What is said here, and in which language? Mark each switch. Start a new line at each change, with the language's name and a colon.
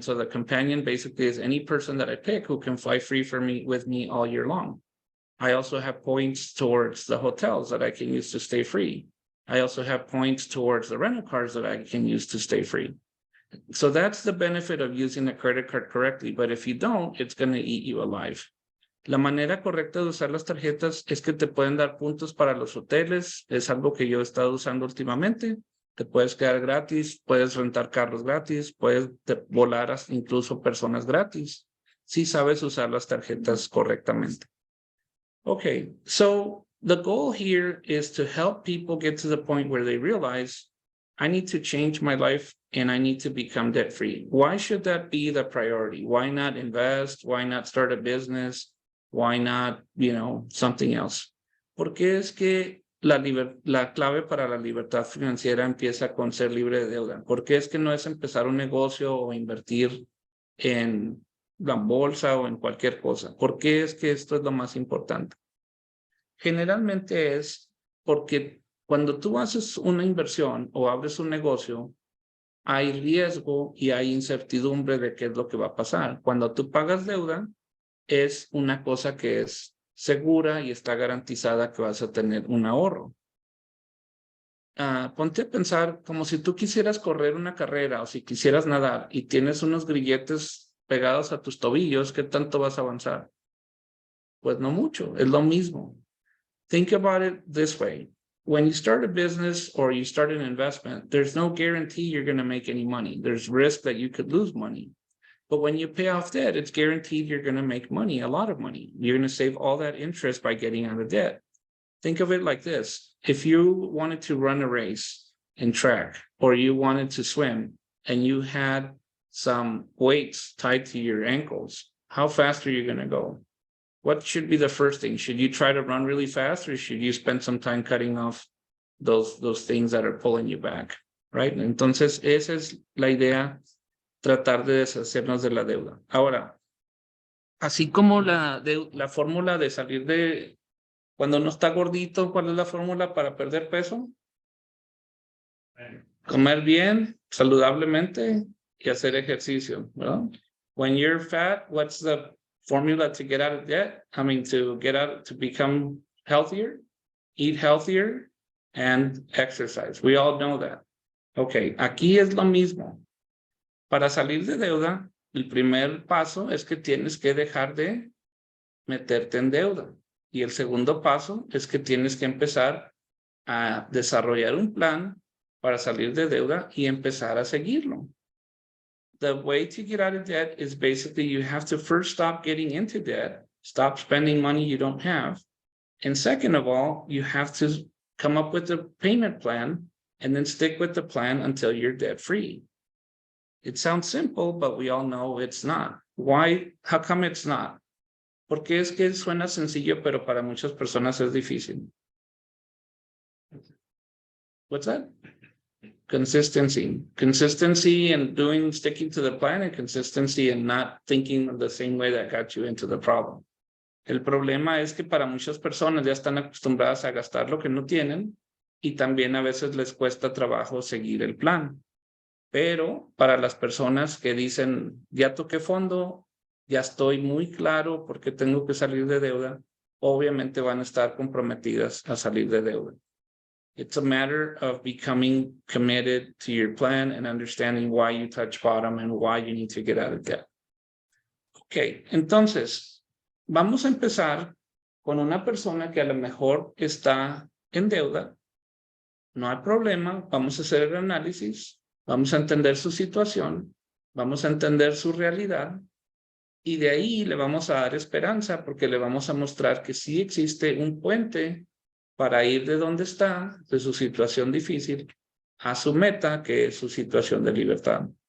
English: So the companion basically is any person that I pick who can fly free with me all year long. I also have points towards the hotels that I can use to stay free. I also have points towards the rental cars that I can use to stay free. So that's the benefit of using a credit card correctly. But if you don't, it's going to eat you alive.
Spanish: La manera correcta de usar las tarjetas es que te pueden dar puntos para los hoteles. Es algo que yo he estado usando últimamente. Te puedes quedar gratis, puedes rentar carros gratis, puedes volar incluso personas gratis, si sabes usar las tarjetas correctamente.
English: Okay, so the goal here is to help people get to the point where they realize I need to change my life and I need to become debt free. Why should that be the priority? Why not invest? Why not start a business? Why not, something else?
Spanish: Porque es que la clave para la libertad financiera empieza con ser libre de deuda. ¿Por qué es que no es empezar un negocio o invertir en la bolsa o en cualquier cosa? ¿Por qué es que esto es lo más importante? Generalmente es porque cuando tú haces una inversión o abres un negocio, hay riesgo y hay incertidumbre de qué es lo que va a pasar. Cuando tú pagas deuda, es una cosa que es segura y está garantizada que vas a tener un ahorro. Ponte a pensar como si tú quisieras correr una carrera o si quisieras nadar y tienes unos grilletes pegados a tus tobillos, ¿qué tanto vas a avanzar? Pues no mucho, es lo mismo.
English: Think about it this way. When you start a business or you start an investment, there's no guarantee you're going to make any money. There's risk that you could lose money. But when you pay off debt, it's guaranteed you're going to make money, a lot of money. You're going to save all that interest by getting out of debt. Think of it like this. If you wanted to run a race in track or you wanted to swim and you had some weights tied to your ankles, how fast are you going to go? What should be the first thing? Should you try to run really fast or should you spend some time cutting off those things that are pulling you back? Right?
Spanish: Entonces, esa es la idea, tratar de deshacernos de la deuda. Ahora, así como la fórmula de salir de cuando uno está gordito, ¿cuál es la fórmula para perder peso? Comer bien, saludablemente y hacer ejercicio, ¿verdad?
English: When you're fat, what's the formula to get out of debt? To become healthier, eat healthier, and exercise. We all know that. Okay,
Spanish: aquí es lo mismo. Para salir de deuda, el primer paso es que tienes que dejar de meterte en deuda. Y el segundo paso es que tienes que empezar a desarrollar un plan para salir de deuda y empezar a seguirlo.
English: The way to get out of debt is basically you have to first stop getting into debt, stop spending money you don't have. And second of all, you have to come up with a payment plan and then stick with the plan until you're debt free. It sounds simple, but we all know it's not. Why? How come it's not?
Spanish: Porque es que suena sencillo, pero para muchas personas es difícil.
English: What's that? Consistency. Consistency and sticking to the plan, and consistency and not thinking of the same way that got you into the problem.
Spanish: El problema es que para muchas personas ya están acostumbradas a gastar lo que no tienen y también a veces les cuesta trabajo seguir el plan. Pero para las personas que dicen, ya toqué fondo, ya estoy muy claro por qué tengo que salir de deuda, obviamente van a estar comprometidas a salir de deuda.
English: It's a matter of becoming committed to your plan and understanding why you touch bottom and why you need to get out of debt.
Spanish: Ok, entonces, vamos a empezar con una persona que a lo mejor está en deuda. No hay problema, vamos a hacer el análisis, vamos a entender su situación, vamos a entender su realidad y de ahí le vamos a dar esperanza porque le vamos a mostrar que sí existe un puente para ir de donde está, de su situación difícil, a su meta, que es su situación de libertad.